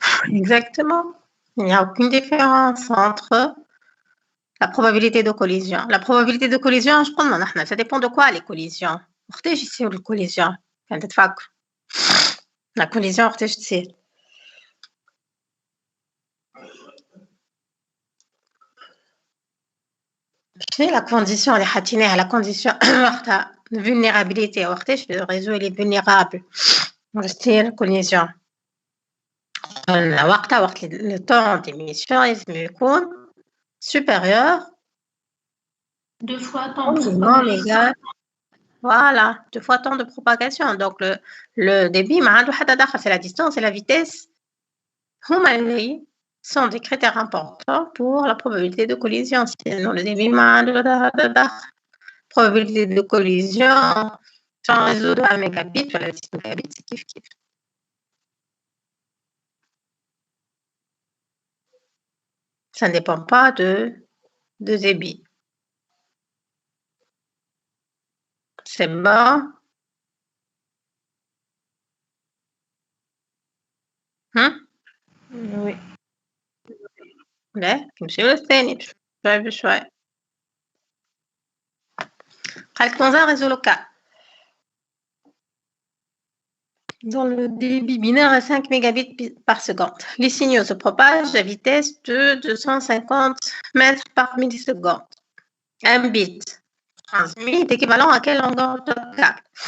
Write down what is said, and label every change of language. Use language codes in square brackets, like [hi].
[fr] Exactement. Il n'y a aucune différence entre la probabilité de collision. La probabilité de collision, je pense, ça dépend de quoi les collisions. [ar] وقتاش يصيروا الكوليزيون؟ كان تتفكر. [fr] La collision [ar] وقتاش تصير؟ شنو [fr] la condition [ar] اللي حاطينها [fr] la condition [ar] وقتها [fr] vulnérabilité وقتاش le réseau il est vulnérable تصير collision. وقت le temps d'émission [ar] لازم يكون [fr] supérieur 2 fois temps de minimum propagation. égal, voilà, 2 fois temps de propagation. Donc le débit [ar] ما عنده حتى دخل, [fr] c'est la distance et la vitesse [ar] هما اللي [fr] sont des critères importants pour la probabilité de collision. Sinon le débit [ar] ما عنده حتى دخل. [fr] Probabilité de collision sur un réseau de 1 mégabit ou 10 mégabits, c'est kiff-kiff. Ça ne dépend pas de débit. C'est bon? Oui. [ar] لا نمشيو للثاني بشوي بشوي. قالك [fr] dans un réseau local dont le débit binaire est 5 mégabits par seconde. Les signaux se propagent à vitesse de 250 mètres par milliseconde. Un bit transmis est équivalent à quelle longueur de câble?